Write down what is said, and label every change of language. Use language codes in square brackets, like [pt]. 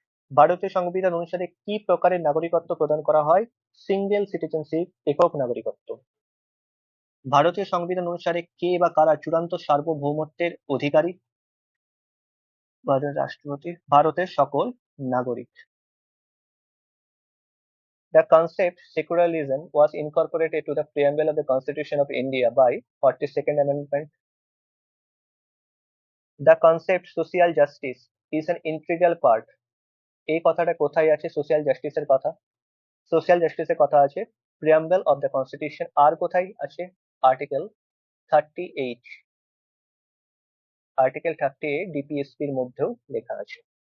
[bn] ভারতীয় সংবিধান অনুসারে কি প্রকারের নাগরিকত্ব প্রদান করা হয়? সিঙ্গেল সিটিজেনশিপ, একক নাগরিকত্ব। ভারতীয় সংবিধান অনুসারে কে বা কারা চূড়ান্ত সার্বভৌমত্বের অধিকারী? ভারতের রাষ্ট্রপতি, ভারতের সকল নাগরিক। [en] The concept secularism was incorporated to the preamble of the Constitution of India by 42nd Amendment. The concept social justice is an integral part. [bn] এই কথাটা কোথায় আছে সোশ্যাল জাস্টিসের কথা? সোশ্যাল জাস্টিসের কথা আছে [en] Preamble of the constitution. [bn] আর কোথায় আছে? আর্টিকেল 38, আর্টিকেল 38 ডিপিএসপির মধ্যেও লেখা আছে।